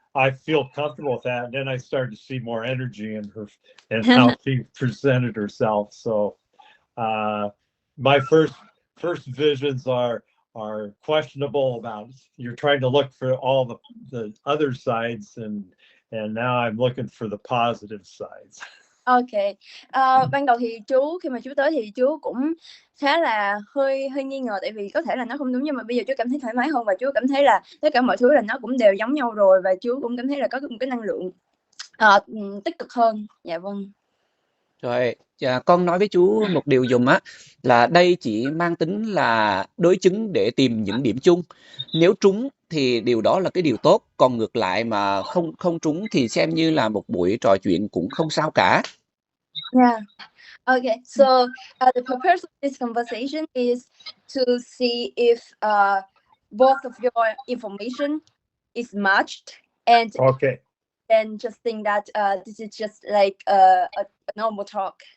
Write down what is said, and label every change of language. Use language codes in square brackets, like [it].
[en] I feel comfortable with that. And then I started to see more energy in her and how she presented herself. So my first visions are questionable about you're trying to look for all the other sides, and now I'm looking for the positive sides. [vi] Ok, ban đầu thì chú khi mà chú tới thì chú cũng khá là hơi nghi ngờ, tại vì có thể là nó không đúng, nhưng mà bây giờ chú cảm thấy thoải mái hơn và chú cảm thấy là tất cả mọi thứ là nó cũng đều giống nhau rồi, và chú cũng cảm thấy là có một cái năng lượng tích cực hơn. Dạ vâng. Rồi, con nói với chú một điều dùm á, là đây chỉ mang tính là đối chứng để tìm những điểm chung. Nếu trúng thì điều đó là cái điều tốt, còn ngược lại mà không trúng thì xem như là một buổi trò chuyện cũng không sao cả. [en] Yeah. Okay. So the purpose of this conversation is to see if both of your information is matched, and Okay. then just think that this is just like a normal talk.